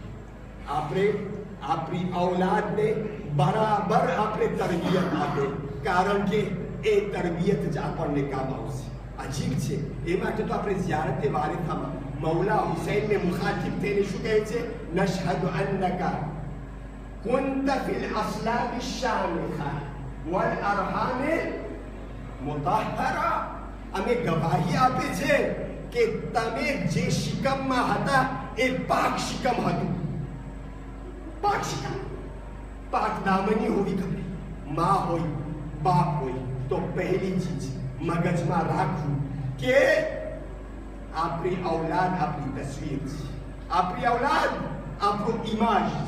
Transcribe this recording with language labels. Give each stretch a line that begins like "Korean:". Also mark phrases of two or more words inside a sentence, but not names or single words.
Gujarati: આપણે આપણી ઔલાદને બરાબર આપણે તરબિયત આપે, કારણ કે એ તરબિયત જ આપણને કામ આવશે. અજીબ છે. એ માટે તો આપણે ઝિયારતે વારિથામાં મૌલા હુસૈનને મુખાતિબ થઈને શું કહે છે?
Arabic: نشهد أنك كنت في الأصلاب الشامخة والأرحام مطهرة.
Gujarati: અમે ગવાહી આપે છે કે તમે જે શિકમમાં હતા એ પાક શિકમ હતું. પાક શિકમ, પાક દામની હોવી ખબર. માં હોય, બાપ હોય તો પહેલી ચીજ મગજમાં રાખવું કે આપણી ઔલાદ આપણી તસવીર છે, આપણી ઔલાદ આપણું ઇમાજ છે.